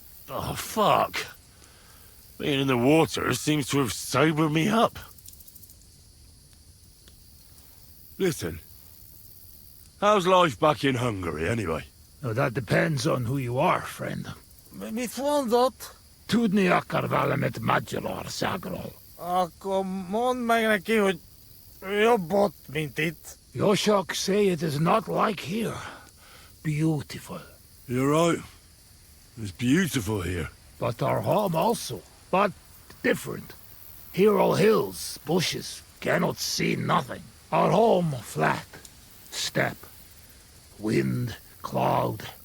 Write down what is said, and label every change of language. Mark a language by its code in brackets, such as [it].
[en] Oh, fuck. Being in the water seems to have sobered me up. Listen, how's life back in Hungary, anyway? Oh, that depends on who you are, friend. [hu] Mit mondott? Tudni akar valamit Magyarországról. Akkor mondd meg neki, hogy jobb ott, mint itt. [en] Yoshak say it is not like here. Beautiful. You're right. It's beautiful here. But our home also. But different. Here all hills, bushes, cannot see nothing. Our home flat, steppe, wind, cloud.